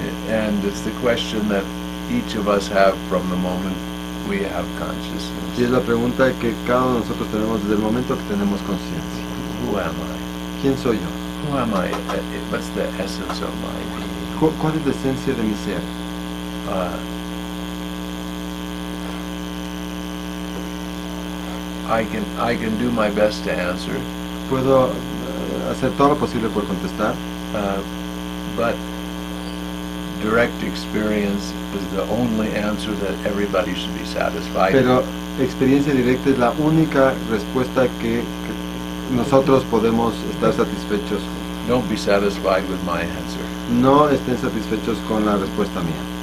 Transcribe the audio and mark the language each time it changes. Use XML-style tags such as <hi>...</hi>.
<en>And it's the question that each of us have from the moment we have consciousness.</en> <es>Y es la pregunta que cada uno de nosotros tenemos desde el momento que tenemos conciencia.</es> <en>Who am I?</en> <es>¿Quién soy yo?</es> <en>Who am I? What's the essence of my being?</en> <es>¿Cuál es la esencia de mi ser?</es> <en>I can do my best to answer.</en> <es>Puedo hacer todo lo posible por contestar,</es> <en>but direct experience is the only answer that everybody should be satisfied.</en> <es>pero experiencia directa es la única respuesta que nosotros podemos estar satisfechos.</es> <en>Don't be satisfied with my answer.</en> <es>No estén satisfechos con la respuesta mía.</es>